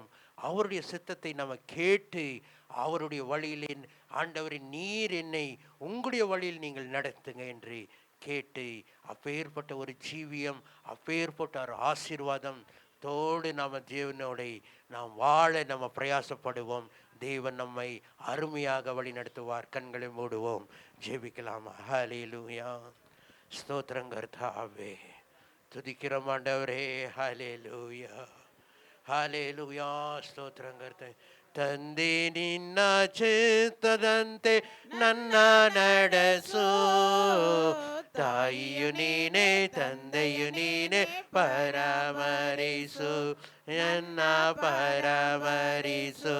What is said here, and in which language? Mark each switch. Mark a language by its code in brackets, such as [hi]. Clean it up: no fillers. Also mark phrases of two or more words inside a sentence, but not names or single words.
[ta] அவருடைய சித்தத்தை நம்ம கேட்டு அவருடைய வழியிலே, ஆண்டவரே நீர் என்னை உங்களுடைய வழியில் நீங்கள் நடத்துங்க என்று கேட்டு அப்பேற்பட்ட ஒரு ஜீவியம், அப்பேற்பட்ட ஒரு ஆசீர்வாதம் தோடு நாம் தேவனோட நாம் வாழ நம்ம பிரயாசப்படுவோம். தேவன் நம்மை அருமையாக வழி நடத்துவார். கண்களை மூடுவோம், ஜெபிக்கலாமா? ஹல்லேலூயா. ஸ்தோத்திரம் கர்த்தாவே, துதிக்கிறோம் ஆண்டவரே. ஹல்லேலூயா, ஹல்லேலூயா. ஸ்தோத்திரம் கர்த்தாவே. [kn] ತಂದೆ ನಿನ್ನ ಚಿತ್ತದಂತೆ ನನ್ನ ನಡೆಸು, ತಾಯಿಯು ನೀನೆ ತಂದೆಯು ನೀನೆ ಪರಾಮರಿಸು, ನನ್ನ ಪರಾಮರಿಸು.